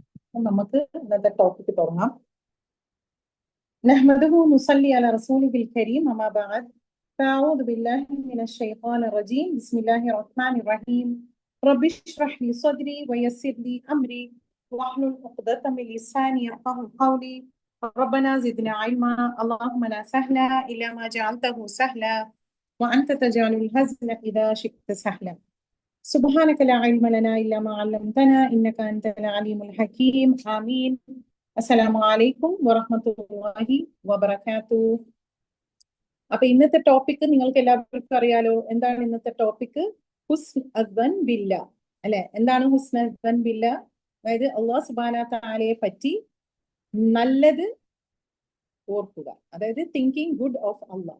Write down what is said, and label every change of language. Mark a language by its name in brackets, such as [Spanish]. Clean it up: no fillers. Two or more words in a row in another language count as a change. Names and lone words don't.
[Malayalam] നമുക്ക് ഇന്നത്തെ ടോപ്പിക് തുടങ്ങാം. [Arabic] نحمده ونصلي على رسوله الكريم أما بعد فأعوذ بالله من الشيطان الرجيم بسم الله الرحمن الرحيم رب اشرح لي صدري ويسر لي أمري واحلل عقدة من لساني يفقهوا قولي ربنا زدنا علما اللهم لا سهل إلا ما جعلته سهلا وأنت تجعل الحزن إذا شئت سهلا سبحانك لا علم لنا إلا ما علمتنا إنك أنت العليم الحكيم آمين. السلام عليكم ورحمة الله وبركاته. [Malayalam] അപ്പൊ ഇന്നത്തെ ടോപ്പിക് നിങ്ങൾക്ക് എല്ലാവർക്കും അറിയാലോ. എന്താണ് ഇന്നത്തെ ടോപ്പിക്? [Arabic] حسن الظن بالله, [Malayalam] അല്ലെ? എന്താണ് [Arabic] حسن الظن بالله? [Malayalam] അതായത് [Arabic] الله سبحانه [Malayalam] തആലയെ പറ്റി നല്ലത് ഓർക്കുക, അതായത് [English] thinking good of Allah.